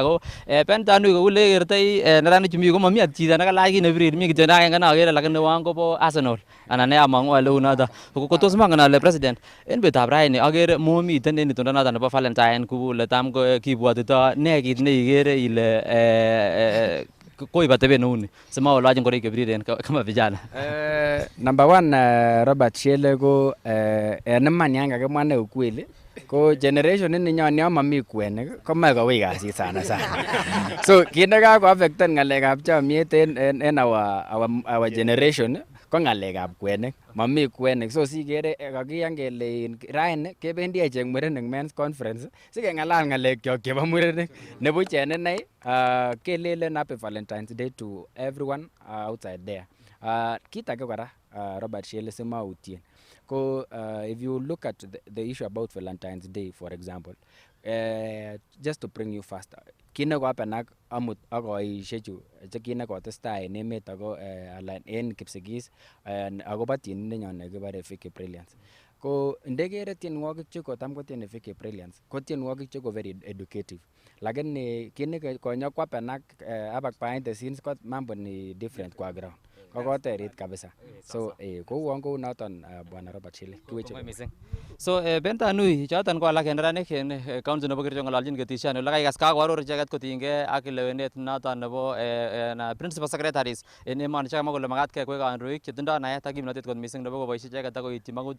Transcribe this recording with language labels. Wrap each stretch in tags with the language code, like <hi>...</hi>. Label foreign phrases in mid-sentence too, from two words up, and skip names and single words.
<sgc>Ako Pentanui kou ole kertoi neranik chu mi ko mami chito nekalach kit nebirir, mi kityo agenge nakere lakini uon kobo Arsenal anan among'u ale uu noton. Ko tos mangen ale president en betutab raini akere momiten en itundo noton nebo Valentine kou ole tam kibwotito ne kit neikere ile koib atebet neuni simaolach ngoroik chebiriren</sgc> <sw>kama vijana.</sw> <en>Number one,</en> <sgc>Robert Shele ko en iman yan kakimwa ne ukweli ko generation ninyon yon mami kwenik komoe kowui kasit sana. So kit nekakoaffecten ng'alekab chomyet en</sgc> <en>our generation</en> <sgc>ko ng'alekab kwenik. Mami kwenik, so sikere kakiyan kele raini kebendi echek murenik</sgc> <en>men's conference</en> <sgc>sikeng'alal ng'alekyok chebo murenik. Nebuch en inei kelelen</sgc> <en>happy Valentine's Day to everyone outside there.</en> <sgc>Kit age kora Robert Shele simautien ko</sgc> <en>if you look at the issue about Valentine's Day for example, just to bring you fast,</en> <sgc>kit nekohappen ak amut ak koishechu kit nekotestai en emet ako en Kipsigis akobo tienindenyon nekibore Vicky Brilliance. Ko ndekere tienwogik chekotam kotieni Vicky Brilliance ko tienwogik cheko</sgc> <en>very educative,</en> <sgc>lakini kit nekonyokwapen ak abak</sgc> <en>behind the scenes</en> <sgc>ko</sgc> <sw>mambo ni</sw> <sgc>different kwa ground kokoterit kabisa. So kouon kou noton bwana Robert Shele kiweche mising. So Pentanui choton ko alak en neranik en county nebo Kericho ng'ololjin ketishoni ole kaikas kakoaror icheket kotinygei ak lewenet noton nebo</sgc> <en>principal secretaries</en> <sgc>en emoni chekamwa kole makat kekwei kandoik chetindoi naet ak kimnotet kot mising nebo koboisie icheket ak koityi magutik.</sgc>